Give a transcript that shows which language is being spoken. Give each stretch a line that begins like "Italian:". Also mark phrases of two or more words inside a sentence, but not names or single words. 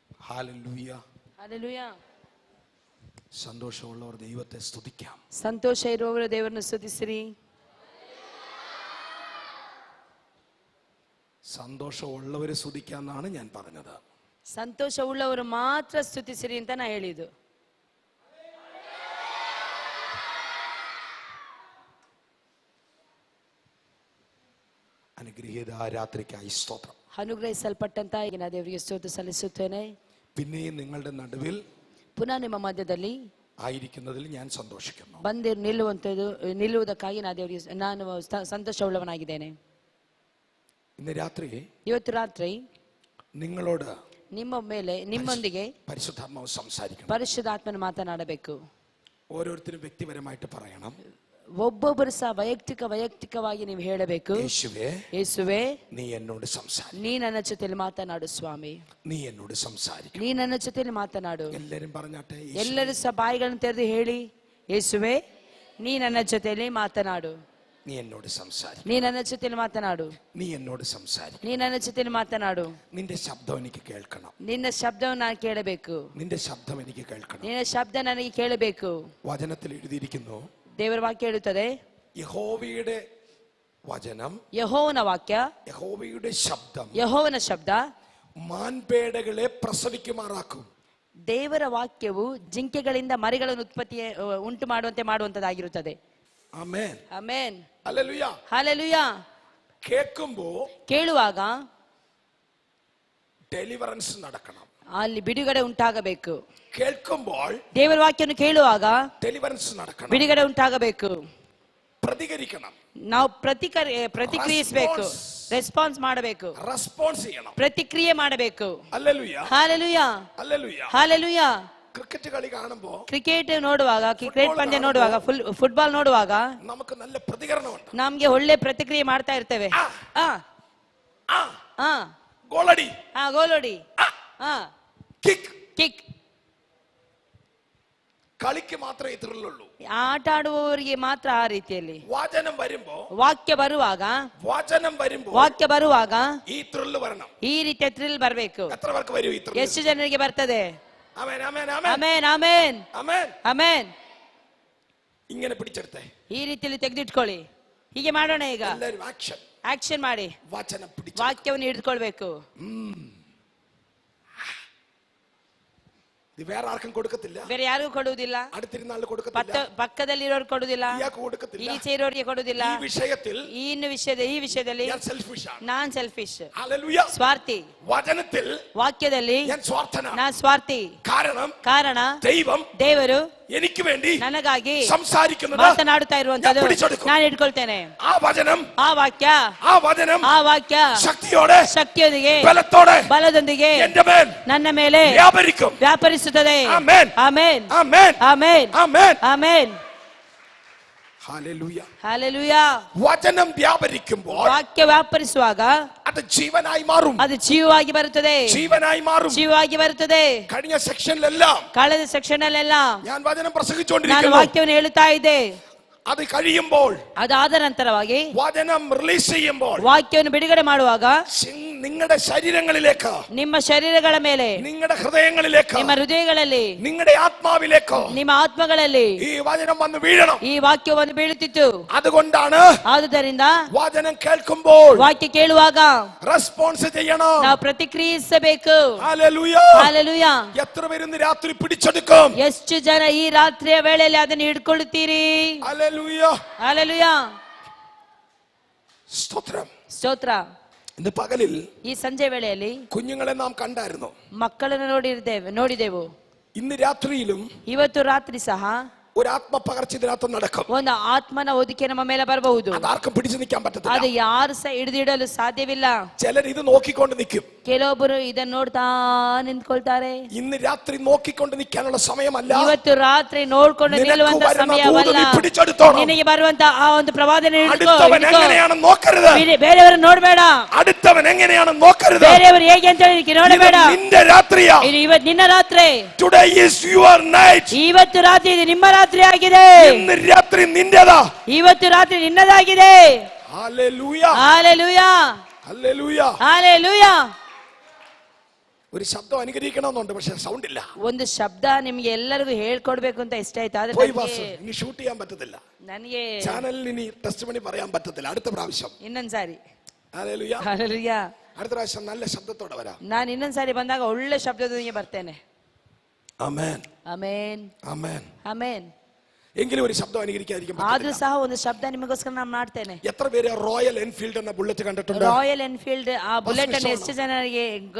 Malayalam: ഹല്ലേലൂയ. ഹല്ലേലൂയ. സന്തോഷമുള്ളവർ ദൈവത്തെ സ്തുതിക്കാം.
Kannada: ಸಂತೋಷ ಇರುವವರು ದೇವರನ್ನು ಸ್ತುತಿಸಿರಿ.
Malayalam: സന്തോഷമുള്ളവരെ സ്തുതിക്കാന്നാണ് ഞാൻ പറഞ്ഞത്.
Kannada: ಸಂತೋಷವುಳ್ಳವರು ಮಾತ್ರ ಸ್ತುತಿಸಿರಿ ಅಂತ ನಾ ಹೇಳಿದ್ದು.
Malayalam: അനുഗ്രഹീത രാത്രിക്കായി സ്തോത്രം.
Kannada: ಅನುಗ್ರಹಿಸಲ್ಪಟ್ಟಂತ ಈಗಿನ ದೇವರಿಗೆ ಸ್ತೋತ್ರ ಸಲ್ಲಿಸುತ್ತೇನೆ.
Malayalam: പിന്നെയും നിങ്ങളുടെ നടുവിൽ
Kannada: ಪುನಃ ನಿಮ್ಮ ಮಧ್ಯದಲ್ಲಿ
Malayalam: ആയിരിക്കുന്നതിൽ ഞാൻ സന്തോഷിക്കുന്നു.
Kannada: ಬಂದು ನಿಲ್ಲುವುದಕ್ಕಾಗಿ ನಾನು ಸಂತೋಷವುಳ್ಳವನಾಗಿದ್ದೇನೆ.
Malayalam: ഇന്ന് രാത്രി
Kannada: ಇವತ್ತು ರಾತ್ರಿ
Malayalam: നിങ്ങളോട്
Kannada: ನಿಮ್ಮೊಂದಿಗೆ
Malayalam: പരിശുദ്ധാത്മാവ് സംസാരിക്കണം.
Kannada: ಪರಿಶುದ್ಧಾತ್ಮನ ಮಾತನಾಡಬೇಕು.
Malayalam: ഓരോരുത്തരും വ്യക്തിപരമായിട്ട് പറയണം.
Kannada: ಒಬ್ಬೊಬ್ಬರು ಸಹ ವೈಯಕ್ತಿಕವಾಗಿ ನೀವು ಹೇಳಬೇಕು. ಯೇಸುವೇ
Malayalam: ನೀ എന്നോട് സംസാരിക്കൂ.
Kannada: ನೀ ನನ್ನ ಜೊತೆಯಲ್ಲಿ ಮಾತನಾಡು ಸ್ವಾಮಿ.
Malayalam: നീ എന്നോട് സംസാരിക്കൂ.
Kannada: ನೀ ನನ್ನ ಜೊತೆಯಲ್ಲಿ ಮಾತನಾಡು.
Malayalam: എല്ലാവരും പറഞ്ഞാട്ടെ.
Kannada: ಎಲ್ಲರೂ ಸಹ ಬಾಯಿಗಳನ್ನು ತೆರೆದು ಹೇಳಿ, ಯೇಸುವೇ ನೀ ನನ್ನ ಜೊತೆಯಲ್ಲಿ ಮಾತನಾಡು.
Malayalam: നീ എന്നോട് സംസാരിക്കൂ.
Kannada: ನೀ ನನ್ನ ಜೊತೆಯಲ್ಲಿ ಮಾತನಾಡು.
Malayalam: നീ എന്നോട് സംസാരിക്കൂ.
Kannada: ನೀ ನನ್ನ ಜೊತೆಯಲ್ಲಿ ಮಾತನಾಡು.
Malayalam: നിന്റെ ശബ്ദം എനിക്ക് കേൾക്കണം.
Kannada: ನಿನ್ನ ಶಬ್ದವನ್ನು ನಾನು ಕೇಳಬೇಕು.
Malayalam: നിന്റെ ശബ്ദം എനിക്ക് കേൾക്കണം.
Kannada: ನಿನ್ನ ಶಬ್ದ ನನಗೆ ಕೇಳಬೇಕು.
Malayalam: വചനത്തിൽ എഴുതിയിരിക്കുന്നു,
Kannada: ದೇವರ ವಾಕ್ಯ ಹೇಳುತ್ತದೆ,
Malayalam: യഹോവയുടെ വചനം,
Kannada: ಯೆಹೋವನ ವಾಕ್ಯ,
Malayalam: യഹോവയുടെ ശബ്ദം
Kannada: ಯೆಹೋವನ ಶಬ್ದ
Malayalam: മാൻപേടകളെ പ്രസവിക്കുമാറാക്കും.
Kannada: ದೇವರ ವಾಕ್ಯವು ಜಿಂಕೆಗಳಿಂದ ಮರಿಗಳನ್ನು ಉಂಟು ಮಾಡುವಂತದ್ದಾಗಿರುತ್ತದೆ.
Malayalam: ആമേൻ.
Kannada: ಆಮೆನ್.
Malayalam: ഹല്ലേലൂയ.
Kannada: ಹಲ್ಲೆಲೂಯ. ಕೇಳುವಾಗ
Malayalam: ಡೆಲಿವರೆನ್ಸ್ നടക്കണം.
Kannada: ಅಲ್ಲಿ ಬಿಡುಗಡೆ ಉಂಟಾಗಬೇಕು.
Malayalam: കേൾക്കുമ്പോൾ
Kannada: ದೇವರ ವಾಕ್ಯವನ್ನು ಕೇಳುವಾಗ
Malayalam: ಡೆಲಿವರೆನ್ಸ್ നടക്കണം.
Kannada: ಬಿಡುಗಡೆ ಉಂಟಾಗಬೇಕು.
Malayalam: പ്രതികരിക്കണം.
Kannada: ನಾವು ಪ್ರತಿಕ್ರಿಯಿಸಬೇಕು. ರೆಸ್ಪಾನ್ಸ್ ಮಾಡಬೇಕು.
Malayalam: ರೆಸ್ಪಾನ್ಸ್ ചെയ്യണം.
Kannada: ಪ್ರತಿಕ್ರಿಯೆ ಮಾಡಬೇಕು.
Malayalam: ഹല്ലേലൂയ.
Kannada: ಹಲ್ಲೆಲೂಯ.
Malayalam: ഹല്ലേലൂയ.
Kannada: ಹಲ್ಲೆಲೂಯ.
Malayalam: ക്രിക്കറ്റ് കളി കാണുമ്പോൾ,
Kannada: ಕ್ರಿಕೆಟ್ ನೋಡುವಾಗ, ಕ್ರಿಕೆಟ್ ಪಂದ್ಯ ನೋಡುವಾಗ, ಫುಟ್ಬಾಲ್ ನೋಡುವಾಗ
Malayalam: നമുക്ക് നല്ല പ്രതികരണമുണ്ട്.
Kannada: ನಮ್ಗೆ ಒಳ್ಳೆ ಪ್ರತಿಕ್ರಿಯೆ ಮಾಡ್ತಾ ಇರ್ತೇವೆ.
Malayalam: ഗോളടി,
Kannada: ಗೋಲೋಡಿ,
Malayalam: കിക്ക്.
Kannada: ಕಿಕ್.
Malayalam: കളിക്ക് മാത്രമേ ത്രില്ലുള്ളൂ.
Kannada: ಆಟ ಆಡುವವರಿಗೆ ಮಾತ್ರ ಆ ರೀತಿಯಲ್ಲಿ.
Malayalam: വചനം വരുമ്പോ,
Kannada: ವಾಕ್ಯ ಬರುವಾಗ
Malayalam: ഈ ത്രില്ല് വരണം.
Kannada: ಈ ರೀತಿಯ ಥ್ರಿಲ್ ಬರಬೇಕು.
Malayalam: എത്ര പേർക്ക് വരും ഈ ത്രില്ല്?
Kannada: ಎಷ್ಟು ಜನರಿಗೆ ಬರ್ತದೆ?
Malayalam: ആമേൻ, ആമേൻ,
Kannada: ಆಮೆನ್, ಆಮೆನ್,
Malayalam: ആമേൻ.
Kannada: ಆಮೆನ್.
Malayalam: ഇങ്ങനെ പിടിച്ചെടുത്തേ.
Kannada: ಈ ರೀತಿಯಲ್ಲಿ ತೆಗೆದಿಟ್ಕೊಳ್ಳಿ. ಹೀಗೆ ಮಾಡೋಣ. ಈಗ
Malayalam: എല്ലാവരും
Kannada: ಆಕ್ಷನ್ ಮಾಡಿ
Malayalam: വചനം പിടിച്ച്
Kannada: ವಾಕ್ಯವನ್ನು ಹಿಡಿದುಕೊಳ್ಬೇಕು.
Malayalam: ഇത് വേറെ ആർക്കും കൊടുക്കത്തില്ല.
Kannada: ಬೇರೆ ಯಾರಿಗೂ ಕೊಡುವುದಿಲ್ಲ.
Malayalam: അടുത്തിരുന്ന ആൾ കൊടുക്കത്തില്ല.
Kannada: ಪಕ್ಕದಲ್ಲಿರೋರು ಕೊಡುವುದಿಲ್ಲ. ಈಚೆ ಇರೋರಿಗೆ ಕೊಡುವುದಿಲ್ಲ. ಈ ವಿಷಯದಲ್ಲಿ ನಾನ್ ಸೆಲ್ಫಿಶ್, ಸ್ವಾರ್ಥಿ. ವಾಕ್ಯದಲ್ಲಿ ನಾನ್ ಸ್ವಾರ್ಥಿ. ಕಾರಣ ದೇವರು
Malayalam: എനിക്ക് വേണ്ടി
Kannada: ನನಗಾಗಿ ಮಾತನಾಡುತ್ತಾ ಇರುವಂತದ್ದು ನಾನು ಇಟ್ಕೊಳ್ತೇನೆ. ಆ ವಾಕ್ಯ ಶಕ್ತಿಯೊಂದಿಗೆ, ಬಲದೊಂದಿಗೆ ನನ್ನ ಮೇಲೆ ವ್ಯಾಪರಿಸುತ್ತದೆ. ಆಮೆನ್, ಆಮೆನ್, ಆಮೆನ್.
Malayalam: ഹല്ലേലൂയ. വചനം വ്യാപരിക്കുമ്പോൾ,
Kannada: ವಾಕ್ಯ ವ್ಯಾಪರಿಸುವಾಗ
Malayalam: അത് ജീവനായി മാറും.
Kannada: ಅದು ಜೀವವಾಗಿ ಬರುತ್ತದೆ. ಜೀವವಾಗಿ ಬರುತ್ತದೆ. കಳೆದ ಸೆಕ್ಷನ್ ಅಲ್ಲೆಲ್ಲ
Malayalam: ഞാൻ വചനം പ്രസംഗിച്ചുകൊണ്ടിരിക്കുന്നു.
Kannada: ನಾನು ವಾಕ್ಯವನ್ನು ಹೇಳುತ್ತಾ ಇದ್ದೆ.
Malayalam: അത് കഴിയുമ്പോൾ,
Kannada: ಅದಾದ ನಂತರವಾಗಿ
Malayalam: വചനം റിലീസ് ചെയ്യുമ്പോൾ,
Kannada: ವಾಕ್ಯವನ್ನು ಬಿಡುಗಡೆ ಮಾಡುವಾಗ
Malayalam: നിങ്ങളുടെ ശരീരങ്ങളിലേക്ക്,
Kannada: ನಿಮ್ಮ ಶರೀರಗಳ ಮೇಲೆ,
Malayalam: നിങ്ങളുടെ ഹൃദയങ്ങളിലേക്ക്,
Kannada: ನಿಮ್ಮ ಹೃದಯಗಳಲ್ಲಿ,
Malayalam: നിങ്ങളുടെ ആത്മാവിലേക്ക്,
Kannada: ನಿಮ್ಮ ಆತ್ಮಗಳಲ್ಲಿ
Malayalam: ഈ വചനം വന്ന് വീഴണം.
Kannada: ಈ ವಾಕ್ಯವನ್ನು ಬೀಳುತ್ತಿತ್ತು.
Malayalam: അതുകൊണ്ടാണ്
Kannada: ಆದುದರಿಂದ
Malayalam: വചനം കേൾക്കുമ്പോൾ
Kannada: ವಾಕ್ಯ ಕೇಳುವಾಗ
Malayalam: റെസ്പോൺസ് ചെയ്യണം.
Kannada: ನಾವು ಪ್ರತಿಕ್ರಿಯಿಸಬೇಕು.
Malayalam: ഹല്ലേലൂയ.
Kannada: ಹಲ್ಲೆಲೂಯ.
Malayalam: എത്ര പേര് ഇന്ന് രാത്രി പിടിച്ചെടുക്കും?
Kannada: ಎಷ್ಟು ಜನ ಈ ರಾತ್ರಿಯ ವೇಳೆಯಲ್ಲಿ ಅದನ್ನು ಹಿಡ್ಕೊಳ್ಳುತ್ತೀರಿ?
Malayalam: ഹല്ലേലൂയ.
Kannada: ಹಲ್ಲೆಲೂಯ.
Malayalam: സ്തോത്രം.
Kannada: ಸ್ತೋತ್ರ.
Malayalam: ഇന്ന് പകലിൽ,
Kannada: ಈ ಸಂಜೆ ವೇಳೆಯಲ್ಲಿ
Malayalam: കുഞ്ഞുങ്ങളെ നാം കണ്ടായിരുന്നു.
Kannada: ಮಕ್ಕಳನ್ನು ನೋಡಿದೆವು.
Malayalam: ഇന്ന് രാത്രിയിലും
Kannada: ಇವತ್ತು ರಾತ್ರಿ ಸಹ
Malayalam: ഒരു ആത്മപകർച്ച ഇതിനകത്ത് നടക്കും.
Kannada: ಒಂದು ಆತ್ಮನ ಒದಿಕೆ ನಮ್ಮ ಮೇಲೆ ಬರಬಹುದು.
Malayalam: അതാർക്കും പിടിച്ചു നിൽക്കാൻ പറ്റത്തില്ല.
Kannada: ಅದು ಯಾರು ಸಹ ಹಿಡಿದಿಡಲು ಸಾಧ್ಯವಿಲ್ಲ.
Malayalam: ചിലർ ഇത് നോക്കിക്കൊണ്ട് നിൽക്കും.
Kannada: ಕೆಲವೊಬ್ಬರು ಇದನ್ನು ನೋಡ್ತಾ ನಿಂತ್ಕೊಳ್ತಾರೆ.
Malayalam: ഇന്ന് രാത്രി നോക്കിക്കൊണ്ട് നിൽക്കാനുള്ള സമയമല്ല.
Kannada: ಇವತ್ತು ರಾತ್ರಿ ನೋಡ್ಕೊಂಡು ನಿಲ್ಲುವಂತ ಸಮಯವಲ್ಲ. ನಿನಗೆ ಬರುವಂತ ಆ ಒಂದು ಪ್ರವಾದನೆ
Malayalam: അടുത്തവൻ എങ്ങനെയാണെന്ന് നോക്കരുത്.
Kannada: ಬೇರೆಯವರು ನೋಡಬೇಡ.
Malayalam: അടുത്തവൻ എങ്ങനെയാണെന്ന് നോക്കരുത്.
Kannada: ಬೇರೆಯವರು ಹೇಗೆ ಅಂತ ಹೇಳಿ ನೋಡಬೇಡ.
Malayalam: നിന്റെ രാത്രിയാ.
Kannada: ಇವತ್ತು ನಿನ್ನ ರಾತ್ರಿ.
English: Today is your night.
Kannada: ಇವತ್ತು ರಾತ್ರಿ ಇದು ನಿಮ್ಮ ರಾತ್ರಿ ಆಗಿದೆ.
Malayalam: ഇന്ന് രാത്രി നിന്റേതാ.
Kannada: ಇವತ್ತು ರಾತ್ರಿ ನಿನ್ನದಾಗಿದೆ.
Malayalam: ഹല്ലേലൂയ. ഹല്ലേലൂയ. ഹല്ലേലൂയ. ഹല്ലേലൂയ. ഒരു ശബ്ദം അനുകരിക്കണമെന്നുണ്ട്, പക്ഷെ സൗണ്ട് ഇല്ല.
Kannada: ಒಂದು ಶಬ್ದ ನಿಮ್ಗೆ ಎಲ್ಲರಿಗೂ ಹೇಳ್ಕೊಡ್ಬೇಕು ಅಂತ ಇಷ್ಟ ಆಯ್ತು, ಆದ್ರೆ
Malayalam: പോയി പാസ്, ഇനി ഷൂട്ട് ചെയ്യാൻ പറ്റത്തില്ല,
Kannada: ನನಗೆ
Malayalam: ചാനലിൽ ഇനി ടെസ്റ്റ് മണി പറയാൻ പറ്റത്തില്ല. അടുത്ത പ്രാവശ്യം
Kannada: ಇನ್ನೊಂದ್ಸಾರಿ
Malayalam: ഹല്ലേലൂയ.
Kannada: ಹಲ್ಲೆಲೂಯಾ,
Malayalam: അടുത്ത പ്രാവശ്യം നല്ല ശബ്ദത്തോടെ വരാം.
Kannada: ನಾನು ಇನ್ನೊಂದ್ಸಾರಿ ಬಂದಾಗ ಒಳ್ಳೆ ಶಬ್ದದೊಂದಿಗೆ ಬರ್ತೇನೆ.
Malayalam: ആമേൻ
Kannada: ಆಮೇನ್
Malayalam: ആമേൻ.
Kannada: ಆಮೇನ್.
Malayalam: എങ്കിലും ഒരു ശബ്ദം അനുകരിക്കാതിരിക്കാൻ
Kannada: ಆದ್ರೂ
Malayalam: പറ്റില്ല.
Kannada: ಸಹ ಒಂದು ಶಬ್ದ ನಿಮಗೋಸ್ಕರ ನಾನು ಮಾಡ್ತೇನೆ.
Malayalam: എത്ര പേര് റോയൽ എൻഫീൽഡ് എന്ന ബുള്ളറ്റ് കണ്ടിട്ടുണ്ട്?
Kannada: ರಾಯಲ್ ಎನ್ಫೀಲ್ಡ್ ಆ ಬುಲೆಟ್ ಅನ್ನು ಎಷ್ಟು ಜನರಿಗೆ ಗೊತ್ತಿದೆ?